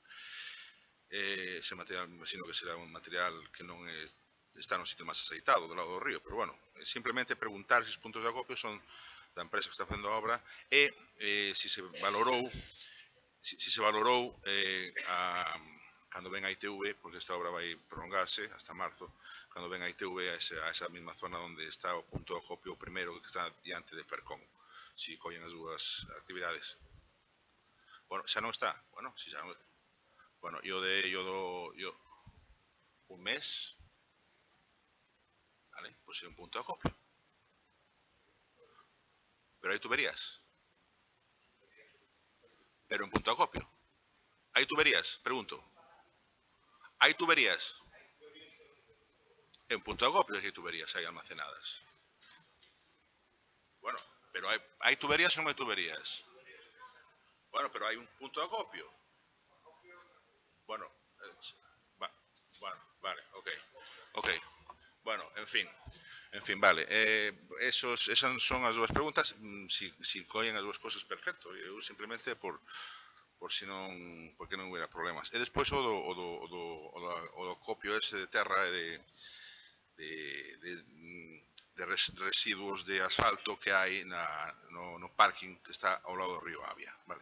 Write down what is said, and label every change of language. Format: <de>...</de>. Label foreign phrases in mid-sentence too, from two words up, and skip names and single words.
<gl>Ese material, imagino que será un material que non está no sitio máis aceitado do lado do río, pero bueno, simplemente preguntar se os puntos de acopio son da empresa que está facendo a obra e se se valorou cando ven a ITV, porque esta obra vai prolongarse hasta marzo, cando ven a ITV a esa mesma zona onde está o punto de acopio primeiro que está diante de Fercón, se collen as dúas actividades. Bueno, xa non está, bueno, si xa non está. Bueno,</gl> <es>yo un mes, ¿vale? Pues es un punto de acopio. Pero hay tuberías. Pero en punto de acopio. ¿Hay tuberías? Pregunto. ¿Hay tuberías? En punto de acopio hay tuberías, hay almacenadas. Bueno, pero ¿hay tuberías o no hay tuberías? Bueno, pero hay un punto de acopio. Bueno, vale, ok. Bueno, en fin, vale.</es> <gl>Esas son as dúas preguntas. Si collen as dúas cosas, perfecto. Eu simplemente por si non, porque non hubiera problemas. E despois o do copio ese de terra e de residuos de asfalto que hai no parking que está ao lado do río Avia, vale.</gl>